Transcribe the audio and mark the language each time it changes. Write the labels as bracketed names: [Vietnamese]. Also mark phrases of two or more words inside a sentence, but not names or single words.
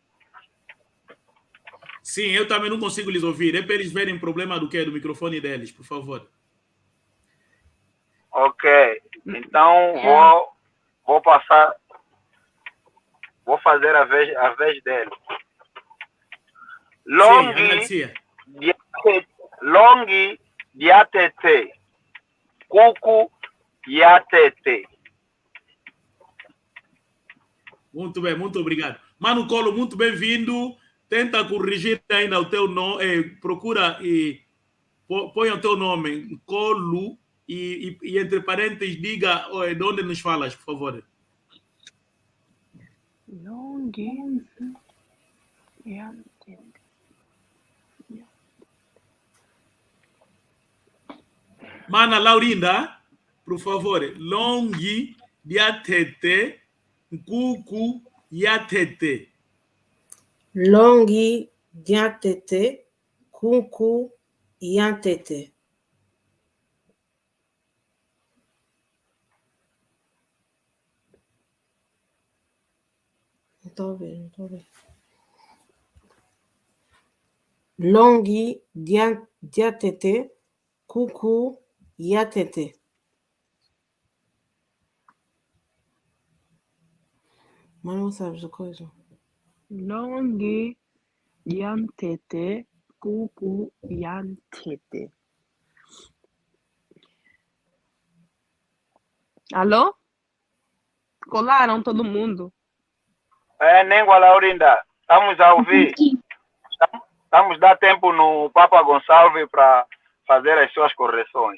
[Portuguese] Sim, eu também não consigo lhes ouvir. É para eles verem problema do quê? Do microfone deles, por favor. Ok. Então, vou passar... Vou fazer a vez dele. [Kongo] Longi diatete. Cucu diatete. [Portuguese] Muito bem, muito obrigado. Mano Colo, muito bem-vindo. Tenta corrigir ainda o teu nome. Procura e põe o teu nome. Colo e entre parênteses diga de onde nos falas, por favor. [Kongo] Longi. [Portuguese] Mana Laurinda, por favor. [Kongo] Longi diatete, cucu diatete. Longi diatete, cucu diatete. [Portuguese] Não estou a ver. [Kongo] Longi diatete, cucu diatete. [Portuguese] Mas não sabes a coisa. [Kongo] Longi diatete, cucu diatete. [Portuguese] Alô? Colaram todo mundo? Nengua Laurinda, estamos a ouvir. Estamos a dar tempo no Papa Gonçalves para fazer as suas correções.